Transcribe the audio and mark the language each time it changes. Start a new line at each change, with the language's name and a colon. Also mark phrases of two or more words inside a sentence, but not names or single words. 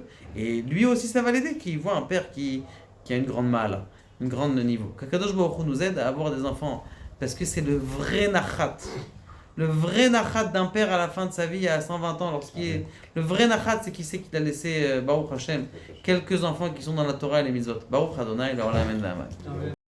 French: Et lui aussi ça va l'aider, qu'il voit un père qui a une grande malle, une grande niveau. Qu'
Hebrew: הקדוש ברוך הוא
French: nous aide à avoir des enfants parce que c'est le vrai nachat. Le vrai nachat d'un père à la fin de sa vie, à 120 ans, le vrai nachat, c'est qu'il sait qu'il a laissé,
Hebrew: ברוך השם,
French: quelques enfants qui sont dans la Torah et les mitzvot.
Hebrew: ברוך אדני, leur la